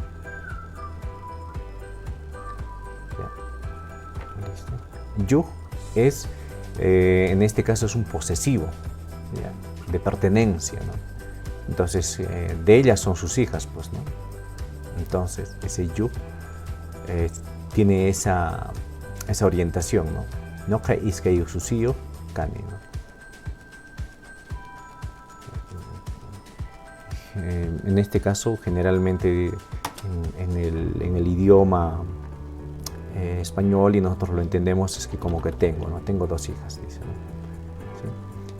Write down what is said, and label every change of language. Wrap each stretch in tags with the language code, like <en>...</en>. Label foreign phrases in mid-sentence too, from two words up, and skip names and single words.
<es>Yug es, en este caso, es un posesivo, ¿ya? De pertenencia, ¿no? Entonces, de ellas son sus hijas, pues, ¿no? Entonces, ese yug tiene esa orientación, ¿no? No que</es> <qu>iskei ususiyo kani,</qu> <es>¿no? En este caso, generalmente en el idioma español, y nosotros lo entendemos, es que como que tengo, ¿no? Tengo dos hijas, dice, ¿no? ¿Sí?</es>